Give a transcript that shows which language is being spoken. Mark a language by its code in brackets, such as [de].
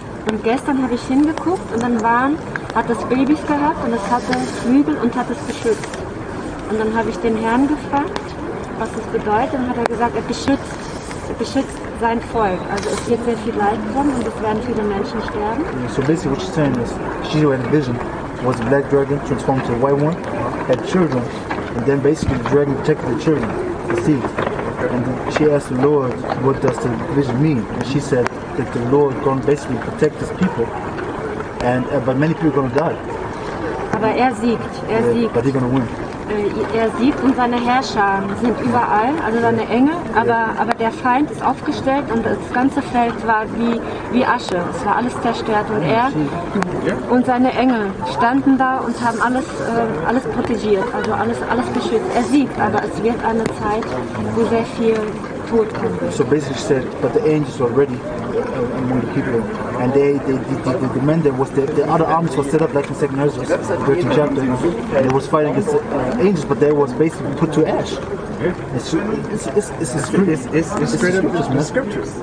[de] Und gestern habe ich hingeguckt und dann hat es Babys gehabt und es hatte Flügel und hat es beschützt. Und dann habe ich den Herrn gefragt, was das bedeutet, und hat er gesagt, er beschützt sein Volk. Also es wird sehr viel Leid kommen und es werden viele Menschen sterben. [en] So basically what she's saying is, she had a vision, was a black dragon transformed to a white one, had children, and then basically the dragon protected the children, the seed. And she asked the Lord, what does the vision mean? And she said that the Lord going to basically protect his people, but many people are going to die. [de] Aber er siegt. [en] But they're going to win. [de] Er siegt und seine Herrscher sind überall, also seine Engel, aber der Feind ist aufgestellt und das ganze Feld war wie Asche, es war alles zerstört und er und seine Engel standen da und haben alles protegiert, also alles beschützt. Er siegt, aber es wird eine Zeit, wo sehr viel Tod kommt. [en] So basically she said, but the angels were ready among the people. And the men that was the other armies was set up like in 2nd Ezra, 13th chapter. And they was fighting against angels, but they was basically put to ash. It's straight up in the scriptures.